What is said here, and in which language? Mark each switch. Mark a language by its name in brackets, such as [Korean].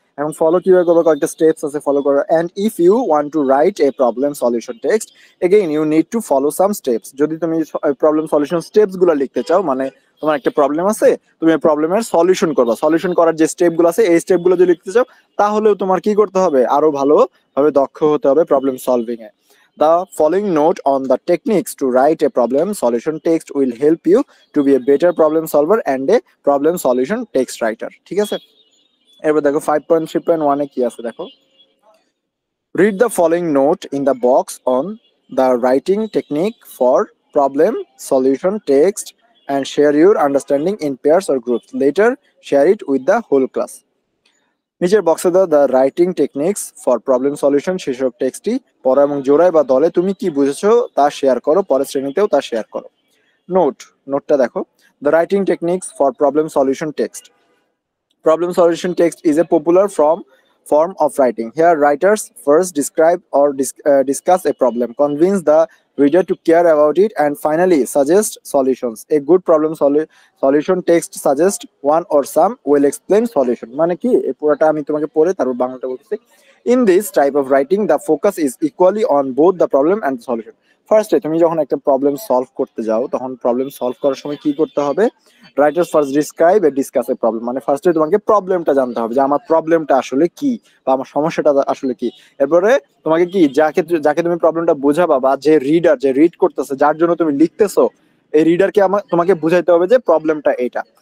[Bangla] এখন ফলো কিভাবে করবে, কয়েকটা স্টেপস আছে ফলো করার। [English] and if you want to write a problem solution text again you need to follow some steps, [Bangla] যদি তুমি প্রবলেম সলিউশন স্টেপস গুলো লিখতে চাও, মানে তোমার একটা প্রবলেম আছে, তুমি প্রবলেমের সলিউশন করবা, সলিউশন করার যে স্টেপ গুলো আছে এই স্টেপ গুলো যদি লিখতে চাও তাহলেও তোমার কি করতে হবে, আরো ভালোভাবে দক্ষ হতে হবে problem solving A. [English] The following note on the techniques to write a problem solution text will help you to be a better problem solver and a problem solution text writer, [Bangla] ঠিক আছে। এবার দেখো 5.3.1 এ কি আছে দেখো, [English] read the following note in the box on the writing technique for problem solution text and share your understanding in pairs or groups, later share it with the whole class। [Bangla] নিচের বক্সে দাও the writing techniques for problem solution শীর্ষক টেক্সটটি পড়ো এবং জোড়ায় বা দলে তুমি কি বুঝেছো তা শেয়ার করো, পরের শ্রেণীতেও তা শেয়ার করো। নোটটা দেখো, [English] The writing techniques for problem solution text, problem solution text is a popular form of writing. Here writers first describe or discuss a problem, convince the reader to care about it, and finally suggest solutions. A good problem solution text suggests one or some well explained solution, [Bangla] মানে কি এই পুরোটা আমি তোমাকে পড়ে তারপর বাংলাটা বলতেছি। [English] In this type of writing the focus is equally on both the problem and the solution. [Bangla] ফার্স্টে তুমি যখন একটা প্রবলেম সলভ করতে যাও তখন প্রবলেম সলভ করার সময় কি করতে হবে, [English] writers first describe a discuss a problem, [Bangla] মানে ফার্স্টে তোমাকে প্রবলেমটা জানতে হবে যে আমার প্রবলেমটা আসলে কি বা আমার সমস্যাটা আসলে কি। এরপরে তোমাকে কি যাকে যাকে তুমি প্রবলেমটা বোঝাবা বা যে রিডার যে রিড করতেছে যার জন্য তুমি লিখতেছো এই রিডারকে তোমাকে বুঝাইতে হবে যে প্রবলেমটা এটা।